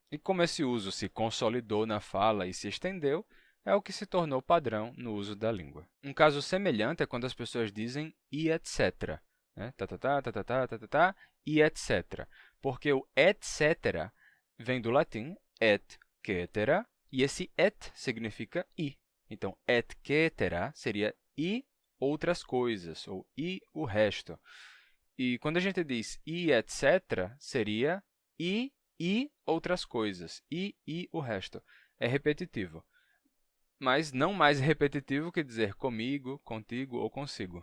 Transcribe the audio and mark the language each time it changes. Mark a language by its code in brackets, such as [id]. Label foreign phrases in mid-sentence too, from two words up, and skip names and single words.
[pt] E como esse uso se consolidou na fala e se estendeu, é o que se tornou padrão no uso da língua. Um caso semelhante é quando as pessoas dizem e etc. E etc. Porque o etc. vem do latim [la] et cetera, [pt] e esse et significa e. Então, [la] et cetera [pt] seria e outras coisas, ou e o resto. E quando a gente diz e etc., seria e outras coisas, e o resto. É repetitivo, mas não mais repetitivo que dizer comigo, contigo ou consigo.